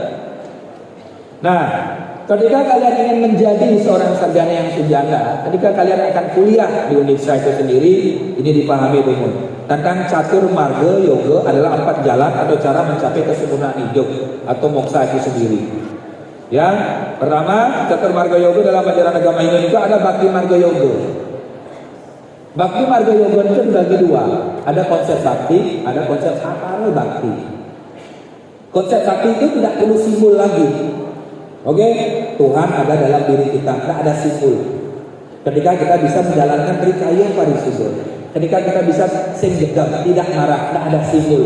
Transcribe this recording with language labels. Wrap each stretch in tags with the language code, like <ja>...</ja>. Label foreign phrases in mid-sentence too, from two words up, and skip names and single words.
<id>Nah, ketika kalian ingin menjadi seorang sarjana yang sujana, ketika kalian akan kuliah di Undiksa itu sendiri, ini dipahami dulu. Tentang catur marga yoga adalah 4 jalan atau cara mencapai kesempurnaan hidup atau moksa itu sendiri. Yang pertama, catur marga yoga dalam ajaran agama Hindu itu ada bakti marga yoga. Bakti marga yoga itu dibagi 2. Ada konsep bakti, ada konsep apara bakti. Konsep bakti itu tidak perlu simbol lagi. Oke, Tuhan ada dalam diri kita, tidak ada simbol. Ketika kita bisa menjalankan trikaya parisuddha, ketika kita bisa</id> <ban>sing jedam,</ban> <id>tidak marah, tidak ada simbol.</id>